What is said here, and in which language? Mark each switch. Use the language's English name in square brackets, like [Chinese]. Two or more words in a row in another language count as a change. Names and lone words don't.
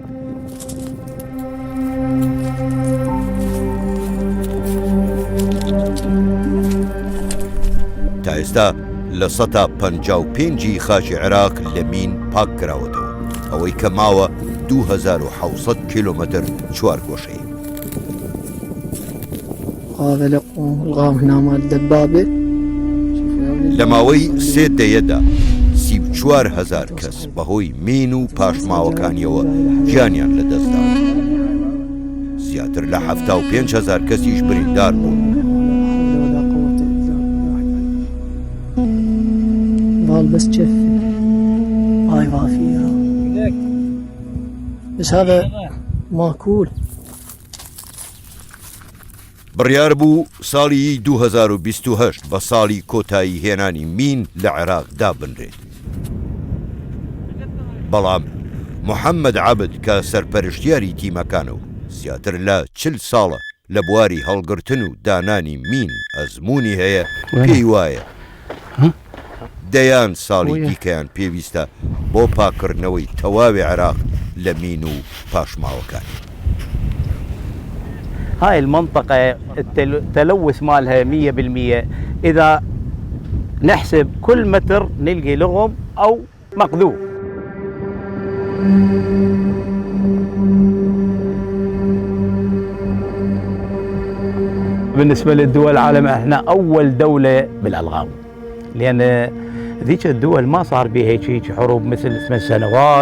[Central Kurdish] تا ئێستا لە 155 خاچی عێراق لە مین پاک کراوەتەوە، ئەوەی کە ماوە 2700 کیلومتر چوارگۆشەی. [Arabic] هذا الغام هنا مال الدبابة. [Central Kurdish] لە ماوەی 3 دەیەدا 34,000 کەس بەهۆی مین و پاشماوەکانیەوە گیانیان لەدەستدا. زیاتر لە 75,000 کەسیش بریندار بوون. [Arabic] بس جفة هاي ما فيها، بس هذا ماكول. [Central Kurdish] بڕیار بوو ساڵی 2028 بە ساڵی کۆتایی هێنانی مین لە عێراقدا بنرێت. بەڵام محەممەد عەبد کە سەرپەرشتیاری تیمەکانە و زیاتر لە 40 ساڵە لە بواری هەڵگرتن و دانانی مین ئەزمموی هەیە، پێی وایە دەیان ساڵی دیکەیان پێویستە بۆ پاکردنەوەی تەواوی عێراق لە مین و پاشماوەکانی. [Arabic] هاي المنطقة التلوث مالها 100%. إذا نحسب كل متر نلقي لغم أو مقذوف. بالنسبة للدول العالم احنا أول دولة بالألغام، لأن ذيك الدول ما صار بها هيك حروب مثل 8 سنوات.